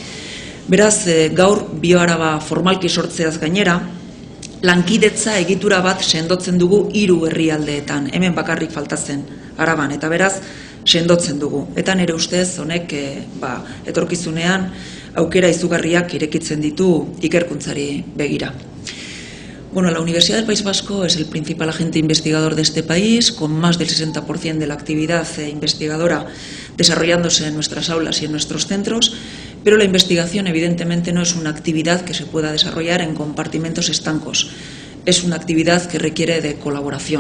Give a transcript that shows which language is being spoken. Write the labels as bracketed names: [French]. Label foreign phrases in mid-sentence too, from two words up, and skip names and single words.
[Basque] Beraz, gaur Bioáraba formalki sortzeaz gainera, lankidetza egitura bat sendotzen dugu 3 herrialdeetan, hemen bakarrik faltatzen Araban, eta beraz sendotzen dugu. Eta nire ustez honek etorkizunean aukera izugarriak irekitzen ditu ikerkuntzari begira. [Spanish] Bueno, la Universidad del País Vasco es el principal agente investigador de este país, con más del 60% de la actividad investigadora desarrollándose en nuestras aulas y en nuestros centros, pero la investigación evidentemente no es una actividad que se pueda desarrollar en compartimentos estancos, es una actividad que requiere de colaboración.